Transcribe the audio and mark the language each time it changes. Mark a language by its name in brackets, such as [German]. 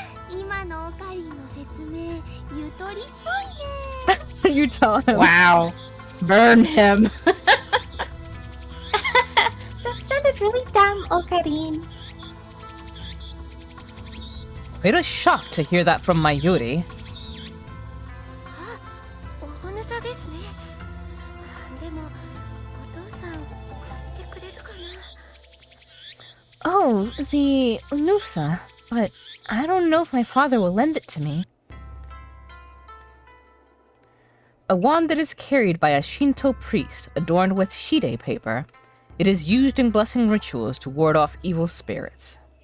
[Japanese] 今のオカリンの説明、ゆとりっぽいね。 [English] You tell him. Wow. Burn him. That sounded really dumb, Ocarine. Quite a shock to hear that from Mayuri. [Japanese] おほぬさですね。でも、お父さん貸してくれるかな。 [English] Oh, the Nusa. But I don't know if my father will lend it to me. A wand that is carried by a Shinto priest adorned with shide paper. It is used in blessing rituals to ward off evil spirits.